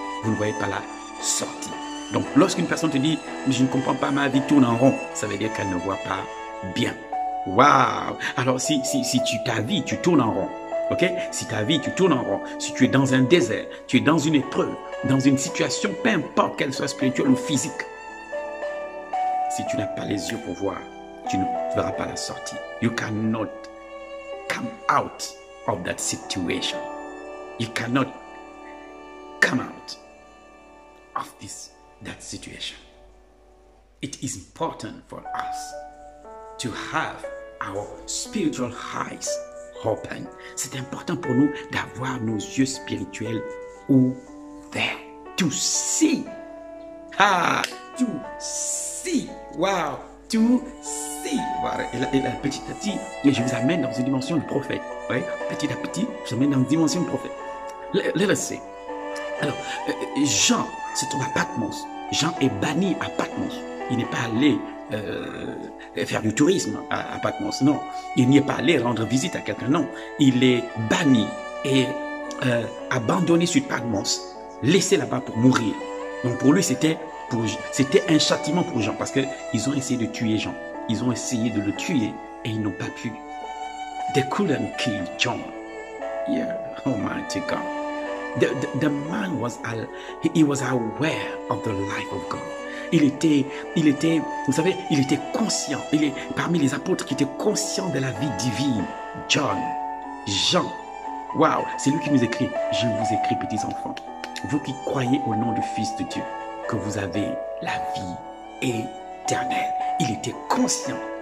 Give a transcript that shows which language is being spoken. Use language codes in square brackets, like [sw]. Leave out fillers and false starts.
[fr] Vous ne voyez pas la sortie. Donc lorsqu'une personne te dit « je ne comprends pas, ma vie tourne en rond », ça veut dire qu'elle ne voit pas bien. Waouh! Alors si ta vie, tu tournes en rond, ok? Si ta vie, tu tournes en rond, si tu es dans un désert, tu es dans une épreuve, dans une situation, peu importe qu'elle soit spirituelle ou physique, si tu n'as pas les yeux pour voir, tu ne verras pas la sortie. [en] You cannot come out of that situation. You cannot come out of that situation. It is important for us to have our spiritual eyes open. [fr] C'est important pour nous d'avoir nos yeux spirituels ouverts. [en] To see. To see. Wow. To see. Voilà. [fr] Et là, petit à petit, je vous amène dans une dimension de prophète. Oui? Petit à petit, je vous amène dans une dimension de prophète. [en] Let us see. [fr] Alors, Jean se trouve à Patmos. Jean est banni à Patmos. Il n'est pas allé faire du tourisme à Patmos, non. Il n'y est pas allé rendre visite à quelqu'un, non. Il est banni et abandonné sur Patmos, laissé là-bas pour mourir. Donc pour lui, c'était un châtiment pour Jean, parce qu'ils ont essayé de tuer Jean. Ils ont essayé de le tuer et ils n'ont pas pu. [en] They couldn't kill John. Yeah, Almighty God. The man was aware of the life of God. [fr] Il était, vous savez, il était conscient. Il est parmi les apôtres qui étaient conscients de la vie divine. Jean. Waouh, c'est lui qui nous écrit. Je vous écris, petits enfants, vous qui croyez au nom du Fils de Dieu, que vous avez la vie éternelle. Il était conscient